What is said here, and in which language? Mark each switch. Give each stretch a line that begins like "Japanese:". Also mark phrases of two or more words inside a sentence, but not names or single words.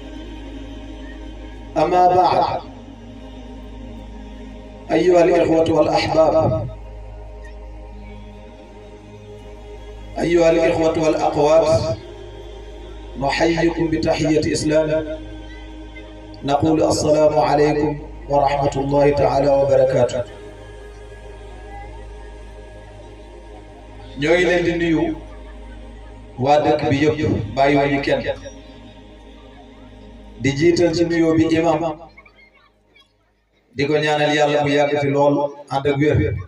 Arabic: أما بعد، أيها الإخوة والأحباب، أيها الإخوة والأخوات، نحييكم بتحية إسلام، نقول السلام عليكم ورحمة الله تعالى وبركاته.
Wolof: ñoy leen di nuyu waa dëkk bi yëpp bàyyiwuñu kenn di jiital ci nuyoo bi imam di ko ñaanal yàlla mu yàgg fi lool ànd ak wér